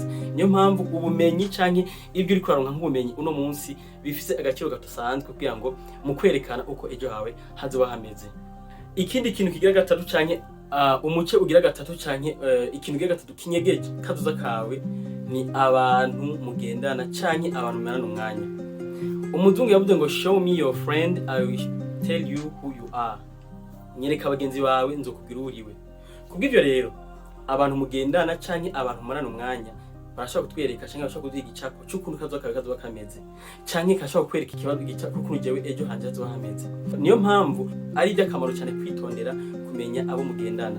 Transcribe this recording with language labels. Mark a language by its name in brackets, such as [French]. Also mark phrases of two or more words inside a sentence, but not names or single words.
[Rundi] Niyo mpamvu ubumenyi canke ibyo uriko aronka nk'ubumenyi uno munsi bifise agaciro gatasanzwe kugira ngo mu kwerekana uko ejo hawe hazoba hameze. Ikindi kintu kigira gatatu canke umuce ugira gatatu canke ikintu ugira gatatu kinyegeje kazoza kawe ni abantu mugendana canke abantu mwana umwanya. Umuzungu yavuze ngo [English] show me your friend, I will tell you who you are. [Rundi] Nyereka abagenzi bawe nzokubwira uriwe. Kubw'ivyo rero abantu mugendana canke abantu mwana umwanya barashobora kutwereka canke barashobora kuduha igicapo cy'ukuntu kazoba kameze, canke kashobora kwereka ikibazo gicapo k'ukuntu jewe ejo hanje hazoba hameze. Niyo mpamvu ari iby'akamaro cyane kwitondera kumenya abo mugendana.